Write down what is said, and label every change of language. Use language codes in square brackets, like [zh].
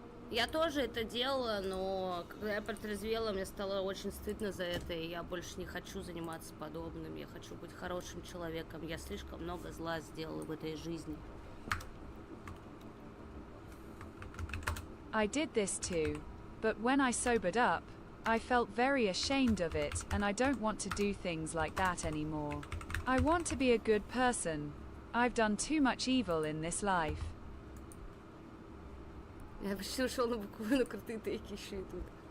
[ru] Я тоже это делала, но когда я протрезвела, мне стало очень стыдно за это, и я больше не хочу заниматься подобным. Я хочу быть хорошим человеком. Я слишком много зла сделала в этой жизни. [en] I did this too, but when I sobered up, I felt very ashamed of it, and I don't want to do things like that anymore. I want to be a good person. I've done too much evil in this life. [ru] Я почти ушел на буквально крутые тейки еще и тут.